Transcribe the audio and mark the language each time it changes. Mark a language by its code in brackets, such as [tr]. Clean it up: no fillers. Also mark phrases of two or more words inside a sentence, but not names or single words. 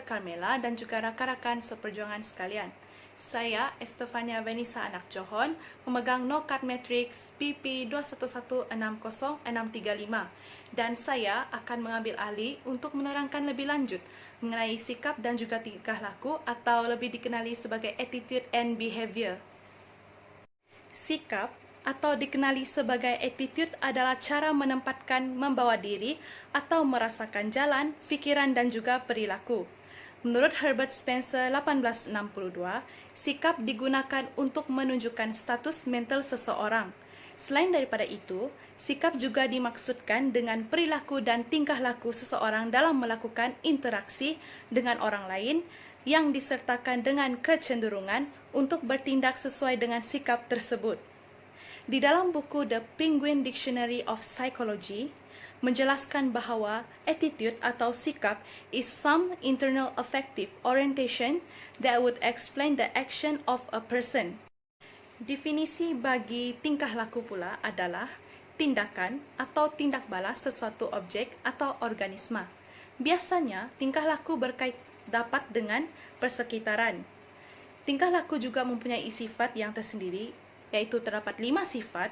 [ms] Carmela dan juga rakan-rakan seperjuangan sekalian. Saya, Estefania Venisa Anak Johon, memegang no-card matrix BP21160635, dan saya akan mengambil alih untuk menerangkan lebih lanjut mengenai sikap dan juga tingkah laku atau lebih dikenali sebagai [en] attitude and behavior. [ms] Sikap atau dikenali sebagai attitude adalah cara menempatkan, membawa diri atau merasakan jalan, fikiran dan juga perilaku. Menurut Herbert Spencer 1862, sikap digunakan untuk menunjukkan status mental seseorang. Selain daripada itu, sikap juga dimaksudkan dengan perilaku dan tingkah laku seseorang dalam melakukan interaksi dengan orang lain yang disertakan dengan kecenderungan untuk bertindak sesuai dengan sikap tersebut. Di dalam buku The Penguin Dictionary of Psychology, menjelaskan bahawa attitude atau sikap [en] is some internal affective orientation that would explain the action of a person. [ms] Definisi bagi tingkah laku pula adalah tindakan atau tindak balas sesuatu objek atau organisma. Biasanya, tingkah laku berkait dapat dengan persekitaran. Tingkah laku juga mempunyai sifat yang tersendiri, iaitu terdapat 5 sifat.